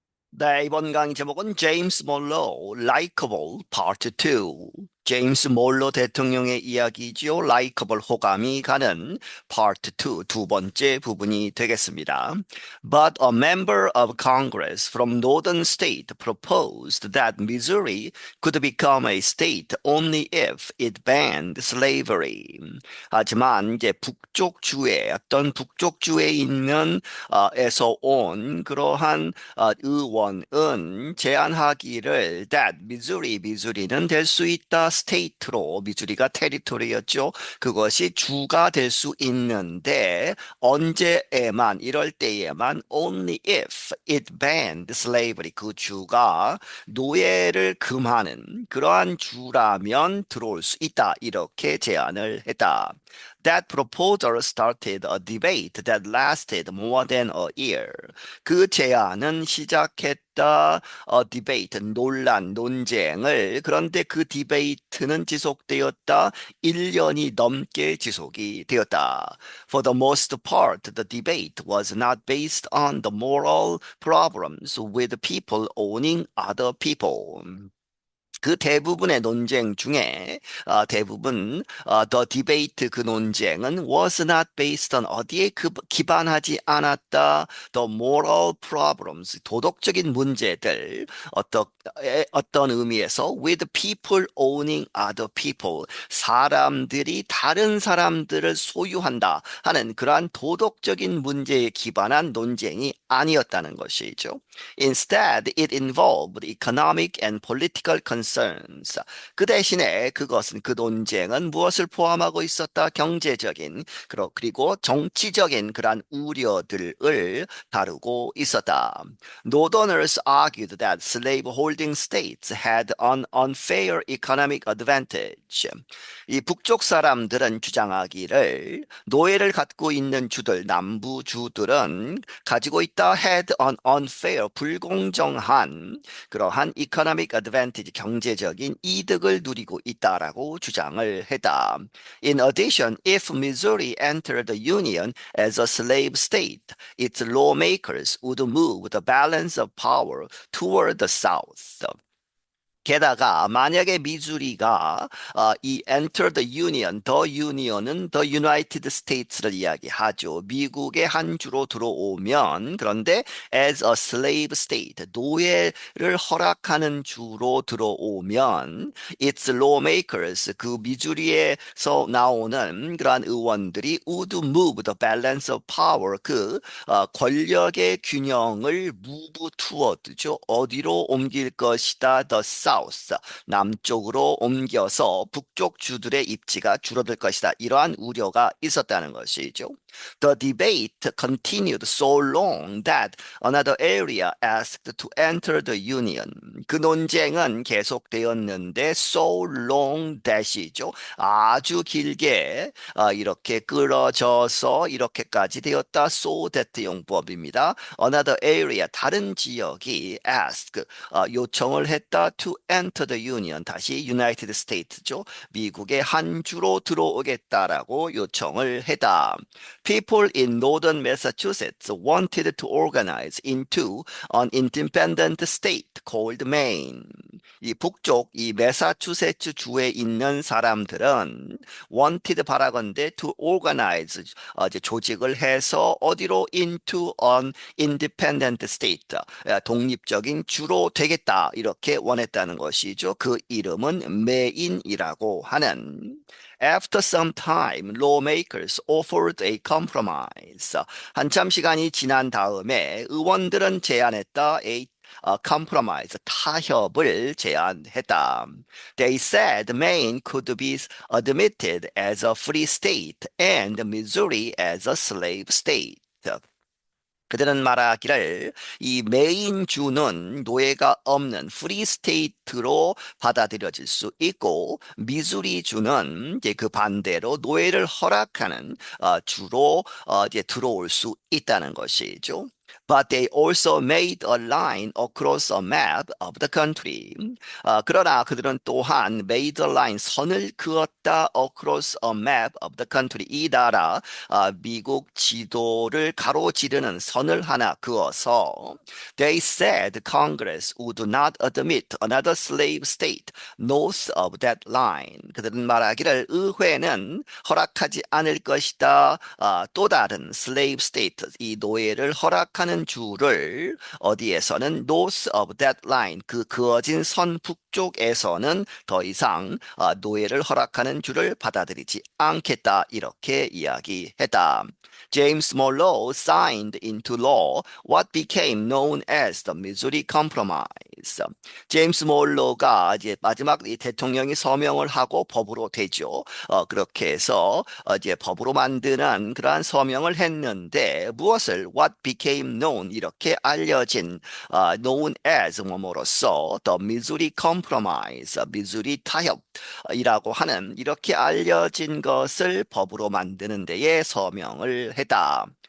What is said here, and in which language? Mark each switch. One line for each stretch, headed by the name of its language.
Korean: 네, 이번 강의 제목은 제임스 몰로
English: Likeable Part 2.
Korean: 제임스 몰로 대통령의 이야기지요. Likeable 호감이 가는 Part 2 두 번째 부분이 되겠습니다.
English: But a member of Congress from northern state proposed that Missouri could become a state only if it banned slavery.
Korean: 하지만 이제 북쪽 주에 어떤 북쪽 주에 있는 에서 온 그러한 의원은 제안하기를 that 미주리는 될 수 있다 스테이트로 미주리가 테리토리였죠. 그것이 주가 될 수 있는데 언제에만 이럴 때에만
English: only if it banned slavery
Korean: 그 주가 노예를 금하는 그러한 주라면 들어올 수 있다 이렇게 제안을 했다.
English: That proposal started a debate that lasted more than a year.
Korean: 그 제안은 시작했다 디베이트 논란 논쟁을 그런데 그 디베이트는 지속되었다 1년이 넘게 지속이 되었다.
English: For the most part, the debate was not based on the moral problems with people owning other people.
Korean: 그 대부분의 논쟁 중에 대부분
English: the debate
Korean: 그 논쟁은
English: was not based on
Korean: 어디에 기반하지 않았다
English: the moral problems
Korean: 도덕적인 문제들 어떤 의미에서
English: with people owning other people
Korean: 사람들이 다른 사람들을 소유한다 하는 그러한 도덕적인 문제에 기반한 논쟁이 아니었다는 것이죠.
English: Instead, it involved economic and political concerns.
Korean: 그 대신에 그것은 그 논쟁은 무엇을 포함하고 있었다? 경제적인 그리고 정치적인 그러한 우려들을 다루고 있었다.
English: Northerners argued that slave-holding states had an unfair economic advantage.
Korean: 이 북쪽 사람들은 주장하기를 노예를 갖고 있는 주들, 남부 주들은 가지고 있다
English: had an unfair,
Korean: 불공정한 그러한
English: economic advantage,
Korean: 경제적인 이득을 누리고 있다라고 주장을 했다.
English: In addition, if Missouri entered the Union as a slave state, its lawmakers would move the balance of power toward the South.
Korean: 게다가 만약에 미주리가 이
English: enter the union, the union
Korean: 은
English: the United States
Korean: 를 이야기하죠. 미국의 한 주로 들어오면 그런데
English: as a slave state,
Korean: 노예를 허락하는 주로 들어오면
English: its lawmakers,
Korean: 그 미주리에서 나오는 그러한 의원들이
English: would move the balance of power,
Korean: 그 권력의 균형을
English: move toward
Korean: 죠. 어디로 옮길 것이다.
English: The South.
Korean: 남쪽으로 옮겨서 북쪽 주들의 입지가 줄어들 것이다. 이러한 우려가 있었다는 것이죠.
English: The debate continued so long that another area asked to enter the union.
Korean: 그 논쟁은 계속되었는데
English: so long that
Korean: 이죠. 아주 길게 이렇게 끌어져서 이렇게까지 되었다. so that 용법입니다.
English: Another area
Korean: 다른 지역이 ask 요청을 했다
English: to enter the union
Korean: 다시 United States죠. 미국의 한 주로 들어오겠다라고 요청을 했다.
English: People in northern Massachusetts wanted to organize into an independent state called Maine.
Korean: 이 북쪽 이 매사추세츠 주에 있는 사람들은 wanted 바라건대
English: to organize
Korean: 이제 조직을 해서 어디로
English: into an independent state
Korean: 독립적인 주로 되겠다 이렇게 원했다는 것이죠. 그 이름은 메인이라고 하는.
English: After some time, lawmakers offered a compromise.
Korean: 한참 시간이 지난 다음에 의원들은 제안했다. compromise, 타협을 제안했다.
English: They said Maine could be admitted as a free state and Missouri as a slave state.
Korean: 그들은 말하기를 이 메인주는 노예가 없는 프리 스테이트로 받아들여질 수 있고 미주리주는 이제 그 반대로 노예를 허락하는 주로 이제 들어올 수 있다는 것이죠.
English: But they also made a line across a map of the country.
Korean: 그러나 그들은 또한
English: made a line,
Korean: 선을 그었다
English: across a map of the country.
Korean: 이 나라, 미국 지도를 가로지르는 선을 하나 그어서
English: they said Congress would not admit another slave state north of that line.
Korean: 그들은 말하기를 의회는 허락하지 않을 것이다. 또 다른 slave state, 이 노예를 허락하는 주를 어디에서는
English: north of that line,
Korean: 그 그어진 선 북쪽에서는 더 이상 노예를 허락하는 주를 받아들이지 않겠다. 이렇게 이야기했다.
English: James Monroe signed into law what became known as the Missouri Compromise.
Korean: 제임스 몰로가 이제 마지막 이 대통령이 서명을 하고 법으로 되죠. 그렇게 해서 이제 법으로 만드는 그러한 서명을 했는데 무엇을
English: what became known
Korean: 이렇게 알려진
English: known as
Korean: 뭐뭐로서 the Missouri Compromise, 미주리 타협이라고 하는 이렇게 알려진 것을 법으로 만드는 데에 서명을 했다.